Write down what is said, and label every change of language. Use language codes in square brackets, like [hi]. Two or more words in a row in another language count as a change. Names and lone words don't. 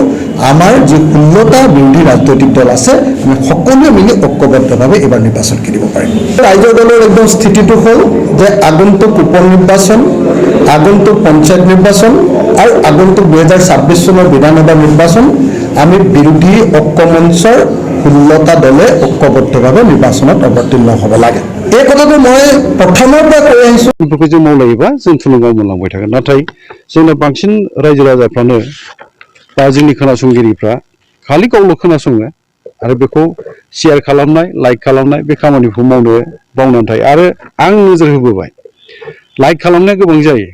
[as] আমাৰ যি 16টা বিৰোধী ৰাজনৈতিক দল আছে আমি সকলোৱে মিলি ঐক্যবদ্ধভাৱে এইবাৰ নিৰ্বাচন খেলিব পাৰিম ৰাইজৰ দলৰ একদম স্থিতিটো হ'ল যে আগন্তুক উপ নিৰ্বাচন আগন্তুক পঞ্চায়ত নিৰ্বাচন আৰু আগন্তুক 2026 চনৰ বিধানসভা নিৰ্বাচন আমি বিৰোধী ঐক্য মঞ্চৰ 16টা দলে ঐক্যবদ্ধভাৱে নিৰ্বাচনত অৱতীৰ্ণ হ'ব লাগে এই কথাটো মই প্ৰথমৰ পৰা কৈ আহিছোঁ [brx] बेफोरखौ जों मावलायोबा जों थुलुंगा मोनलांबाय थागोन नाथाय जोंना बांसिन रायजो राजाफ्रानो बा जोंनि खोनासंगिरिफ्रा खालि गावल' खोनासङो आरो बेखौ शेयार खालामनाय लाइक खालामनाय बे खामानिखौ मावनो बावनानै थायो आरो आं नोजोर होबोबाय लाइक खालामनाया गोबां जायो